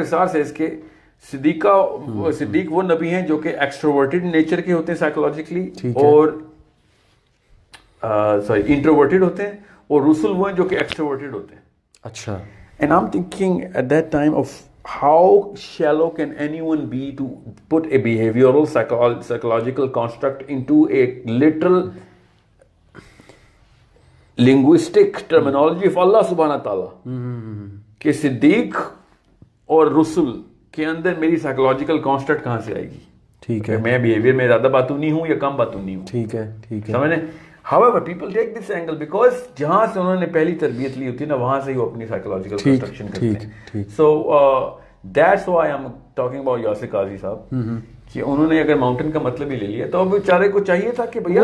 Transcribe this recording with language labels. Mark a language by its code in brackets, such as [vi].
[ur] Isar says کہ صدیق وہ نبی ہیں جو کہ ایکسٹروورٹڈ نیچر کے ہوتے ہیں سائیکولوجیکلی, اور انٹروورٹڈ ہوتے ہیں, اور رسول وہ ہیں جو کہ ایکسٹروورٹڈ ہوتے ہیں. اچھا. [en] And I'm thinking at that time of how shallow can anyone be to put a behavioral psychological construct into a literal linguistic terminology of Allah subhanahu wa ta'ala [ur] کہ صدیق اور رسول کے اندر میری سائیکولوجیکل کانسٹرکٹ کہاں سے آئے گی. ٹھیک ہے, میں بیہیویئر میں زیادہ باتونی ہوں یا کم باتونی ہوں. ٹھیک ہے. سمجھنے. [en] However, people take this angle because [ur] جہاں سے انہوں نے پہلی تربیت لی ہوتی ہے نا, وہاں سے ہی وہ اپنی سائیکولوجیکل کنسٹرکشن کرتے ہیں. [en] So that's why I'm talking about [ur] Yasir قاضی صاحب, کہ انہوں نے اگر ماؤنٹن کا مطلب ہی لے لیا تو بیچارے کو چاہیے تھا کہ بھیا,